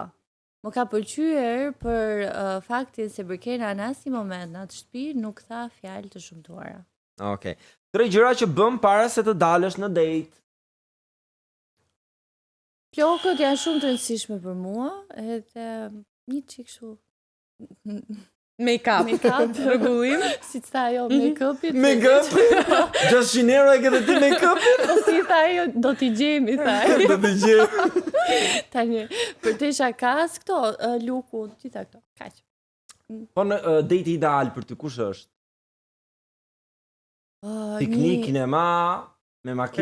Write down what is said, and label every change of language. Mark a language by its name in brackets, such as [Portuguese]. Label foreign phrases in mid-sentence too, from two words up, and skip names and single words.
[Albanian] Më ka pëlqyer për faktin se Brikena në asnjë moment në atë shtëpi nuk tha fjalë të shumtuara. Okej. 3 gjëra që bëm para se të dalësh në date. Flokët janë shumë të rëndësishme për mua, edhe një çik kështu. Make-up. Make-up, rregullim, si tha ajo, make-upit. Make-up? 600 euro e ke dhe ti make-upin? Po si tha ajo, do t'i gjemi, tha. Do të gjej. Tani, për të shakas këto, luku, gjitha këto, kaq. Po në date ideal për ty kush është? Piknik, kinema, me makinë,